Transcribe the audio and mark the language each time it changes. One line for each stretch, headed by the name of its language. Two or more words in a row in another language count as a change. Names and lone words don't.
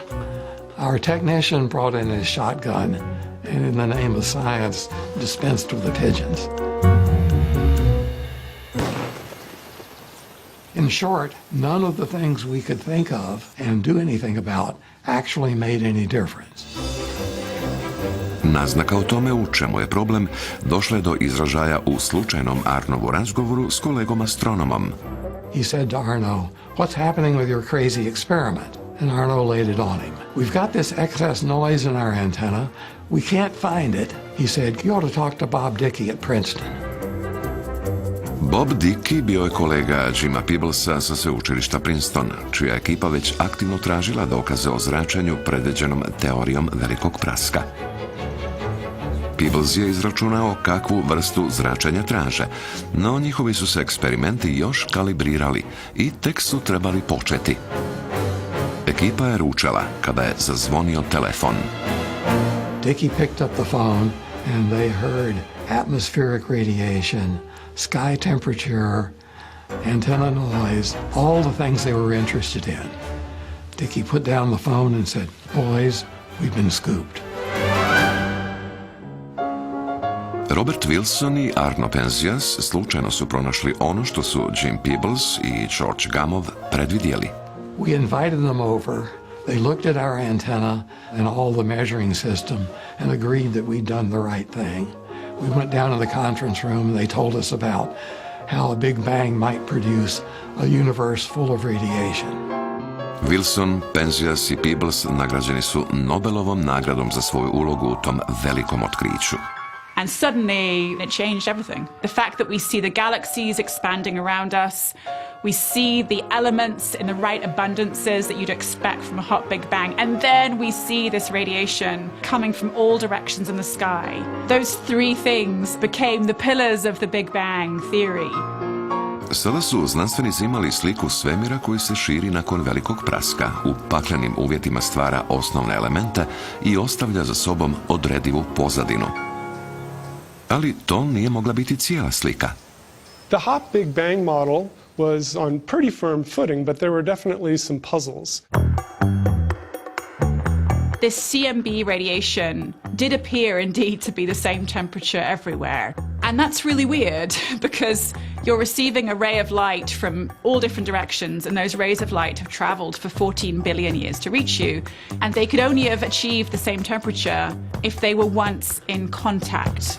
English: Our technician brought in his shotgun and in the name of science dispensed with the pigeons. In short, none of the things we could think of and do anything about actually made any difference.
Croatian: Naznaka o tome u čemu je problem došla je do izražaja u slučajnom Arnovu razgovoru s kolegom astronomom.
English: He said to Arno, "What's happening with your crazy experiment?" And Arno laid it on him. "We've got this excess noise in our antenna. We can't find it." He said, "You ought to talk to Bob Dickey at Princeton."
Croatian: Bob Dickey bio je kolega Jima Peeblesa sa sveučilišta Princeton, čija ekipa već aktivno tražila dokaze o zračenju predviđenom teorijom velikog praska. Peebles je izračunao kakvu vrstu zračenja traže, no njihovi su se eksperimenti još kalibrirali i tek su trebali početi. Ekipa je ručala kada je zazvonio telefon.
English: Dickey picked up the phone and they heard atmospheric radiation, sky temperature, antenna noise, all the things they were interested in. Dickey put down the phone and said, "Boys, we've been scooped."
Croatian: Robert Wilson i Arno Penzias slučajno su pronašli ono što su Jim Peebles i George Gamow predvidjeli.
English: We invited them over. They looked at our antenna and all the measuring system and agreed that we'd done the right thing. We went down to the conference room and they told us about how a Big Bang might produce a universe full of radiation.
Croatian: Wilson, Penzias i Peebles nagrađeni su Nobelovom nagradom za svoju ulogu u tom velikom otkriću.
English: And suddenly it changed everything. The fact that we see the galaxies expanding around us, we see the elements in the right abundances that you'd expect from a hot Big Bang, and then we see this radiation coming from all directions in the sky. Those three things became the pillars of the Big Bang theory.
Croatian: Sada su znanstvenici imali sliku svemira koji se širi nakon velikog praska, u paklenim uvjetima stvara osnovne elemente i ostavlja za sobom odredivu pozadinu. Ali to nije mogla biti cijela slika.
English: The hot Big Bang model was on pretty firm footing, but there were definitely some puzzles. This CMB radiation did appear indeed to be the same temperature everywhere. And that's really weird because you're receiving a ray of light from all different directions, and those rays of light have traveled for 14 billion years to reach you, and they could only have achieved the same temperature if they were once in contact.